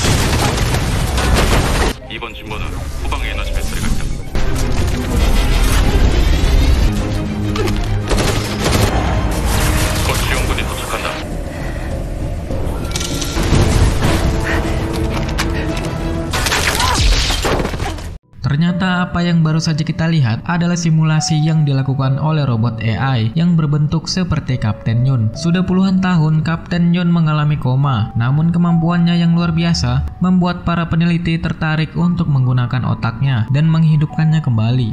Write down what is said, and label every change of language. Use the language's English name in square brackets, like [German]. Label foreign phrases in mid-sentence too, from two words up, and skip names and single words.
[Korean] 이번 진보는 후방 에너지 배터리가 있다. 곧 지원군이 도착한다. [Indonesian] Ternyata apa yang baru saja kita lihat adalah simulasi yang dilakukan oleh robot AI yang berbentuk seperti Kapten Yoon. Sudah puluhan tahun Kapten Yoon mengalami koma, namun kemampuannya yang luar biasa membuat para peneliti tertarik untuk menggunakan otaknya dan menghidupkannya kembali.